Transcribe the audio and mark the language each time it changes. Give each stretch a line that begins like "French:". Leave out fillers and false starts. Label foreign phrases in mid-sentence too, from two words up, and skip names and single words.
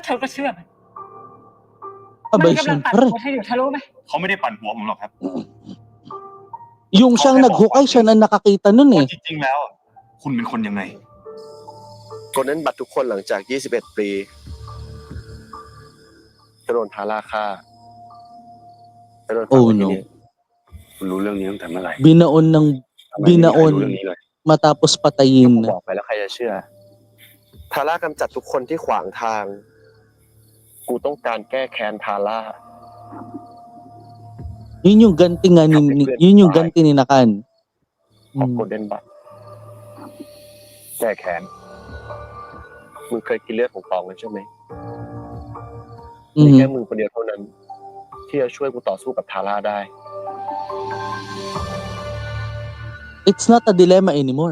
Thai: เชื่อมัน
Filipino: Abay,
Thai: มันกำลังปั่น
Filipino: syempre.
Thai: หัวเธออยู่เธอรู้ไหม เขาไม่ได้ปั่นหัวผมหรอกครับ
Filipino: Yung siyang naghukay, siya na nakakita nun eh.
Thai: จริงๆแล้วอะคุณเป็นคนยังไง โกลเด้นบัตทุกคนหลังจาก 21 ปีจะโดนทาร่าฆ่าจะโดนฝัง
English: Oh
Thai: ไว้ที่
English: no.
Thai: นี่ คุณรู้เรื่องนี้ตั้งแต่เมื่อไหร่
Filipino: Binaon ng
Thai: ทำไมไม่มีใครรู้
Filipino: binaon
Thai: เรื่องนี้เลย
Filipino: matapos
Thai: ผม
Filipino: patayin.
Thai: บอกไปแล้วใครจะเชื่อ ทาร่ากำจัดทุกคนที่ขวางทาง กูต้องการแก้แค้นทาร่า
Filipino: Yun yung ganti nga yun yung ganti ni Nakan.
Thai: ของโกลเด้นบัตแก้แค้นมึงเคยกินเลือดของตองกันใช่ไหมมีแค่มึงคนเดียวเท่านั้น ที่จะช่วยกูต่อสู้กับทาร่าได้
English: It's not a dilemma anymore.